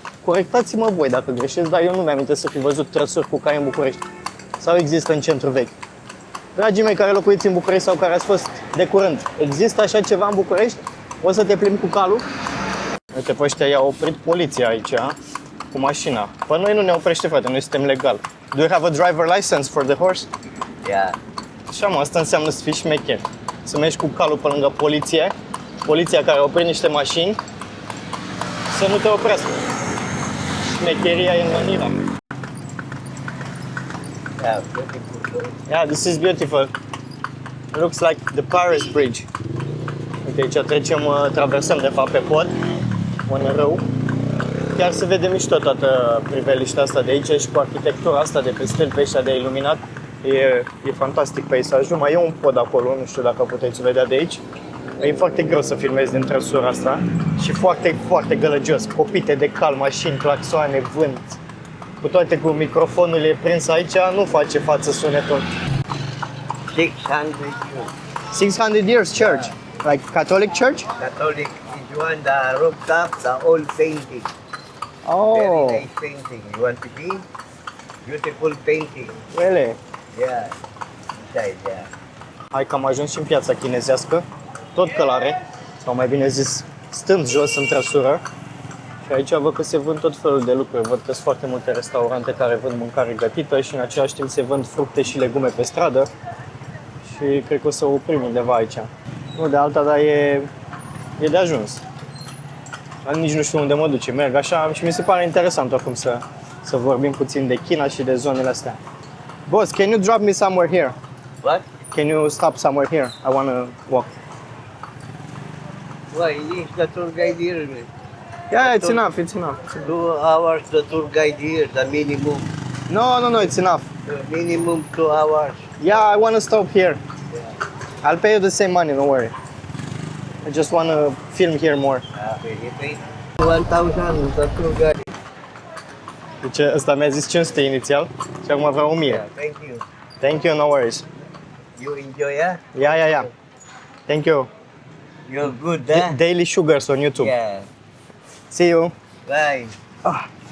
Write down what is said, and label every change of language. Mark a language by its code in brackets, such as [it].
[ro] Corectați-mă voi dacă greșesc, dar eu nu mi-am să fi văzut trăsuri cu cai în București. Sau există în centru vechi. Dragii mei care locuiți în București sau care ați fost de curând, există așa ceva în București? O să te plimbi cu calul? Uite, pe ăștia i-a oprit poliția aici, cu mașina. Pe noi nu ne oprește, frate, noi suntem legal. [en] Do you have a driver license for the horse? Yeah. [ro] Așa, mă, asta înseamnă să fii șmecher. Să mergi cu calul pe lângă poliție, poliția care opri niște mașini, să nu te oprească. Șmecheria e în Manila. [en] Yeah, beautiful. Yeah, this is beautiful. It looks like the Paris Bridge. [ro] Uite, aici trecem, traversăm de fapt pe pod, un râu. Chiar se vede mișto toată priveliștea asta de aici și cu arhitectura asta de pe stâlpi ăștia de iluminat. E fantastic peisajul. Mai e un pod acolo, nu știu dacă puteți vedea de aici. E foarte greu să filmezi din trăsura asta și foarte, foarte gălăgios. Copite de cal, mașini, claxoane, vânt. Cu toate cu microfonul e prins aici, nu face față sunetul. [en] 600 years. 600 years church, like Catholic church? Catholic is one, the rooftop, the old painting. Very Oh, nice painting. You want to see? Beautiful painting. really? Yeah. Inside, yeah. [ro] Hai că am ajuns și în piața chinezească, tot călare, sau mai bine zis, stând jos în trăsură. Și aici văd că se vând tot felul de lucruri. Văd că sunt foarte multe restaurante care vând mâncare gătită și în același timp se vând fructe și legume pe stradă. Și cred că o să oprim undeva aici. Nu de alta, dar e de ajuns. Nici nu știu unde mă duce, merg așa și mi se pare interesant oricum să vorbim puțin de China și de zonele astea. [en] Boss, can you drop me somewhere here? What? Can you stop somewhere here? I want to walk. Why? Is the tour guide here? Yeah, it's enough, it's enough. 2 hours the tour guide here, the minimum. No, it's enough. The minimum 2 hours. Yeah, I want to stop here. I'll pay you the same money, don't worry. I just want to film here more. Okay, you pay 1,000 the tour guide. [ro] Deci ăsta mi-a zis 500 inițial și acum vreau 1000. [en] Yeah, thank you. Thank you, no worries. You enjoy, yeah? Yeah. Thank you. You're good, huh? Daily Sugars on YouTube. Yeah. See you Bye. Ah.